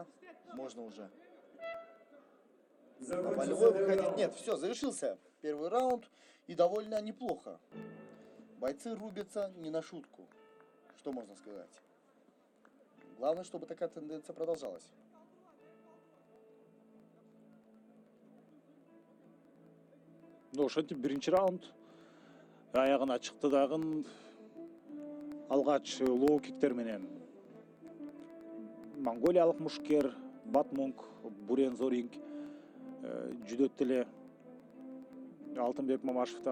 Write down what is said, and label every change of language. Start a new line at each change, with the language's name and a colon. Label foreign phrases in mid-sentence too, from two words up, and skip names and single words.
Russian: Можно уже на болевой выходить. Нет, все, завершился первый раунд. И довольно неплохо. Бойцы рубятся не на шутку. Что можно сказать? Главное, чтобы такая тенденция продолжалась.
Kyrgyz: Ошентип биринчи раунд аягына чыкты дагы алгач лоу киктер менен монголиялык мушкер Батмунг Бурен Зоринг жүдөттү эле Алтынбек Мамашевди.